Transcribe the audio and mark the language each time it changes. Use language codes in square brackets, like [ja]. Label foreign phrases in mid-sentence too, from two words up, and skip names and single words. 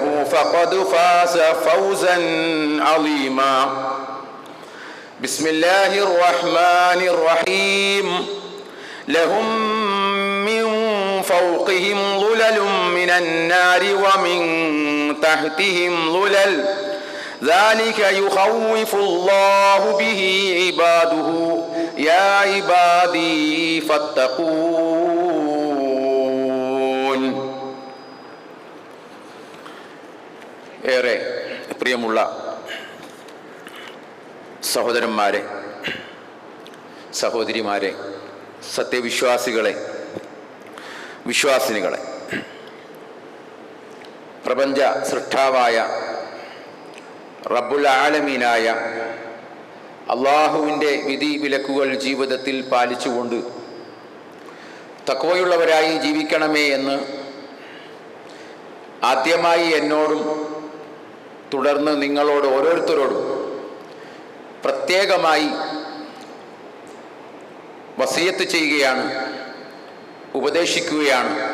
[ar] فقد فاز فوزا عظيما بسم الله الرحمن الرحيم لهم من فوقهم ظلل من النار ومن تحتهم ظلل ذلك يخوف الله به عباده يا عبادي فاتقون. [ml] ഏറെ പ്രിയമുള്ള സഹോദരന്മാരെ, സഹോദരിമാരെ, സത്യവിശ്വാസികളെ, വിശ്വാസിനികളെ, പ്രപഞ്ച സൃഷ്ടാവായ റബ്ബുൽ ആലമീനായ അള്ളാഹുവിൻ്റെ വിധി വിലക്കുകൾ ജീവിതത്തിൽ പാലിച്ചുകൊണ്ട് തഖ്വയുള്ളവരായി ജീവിക്കണമേ എന്ന് ആദ്യമായി എന്നോടും തുടർന്ന് നിങ്ങളോട് ഓരോരുത്തരോടും പ്രത്യേകമായി വസിയത്ത് ചെയ്യുകയാണ്, ഉപദേശിക്കുകയാണ്.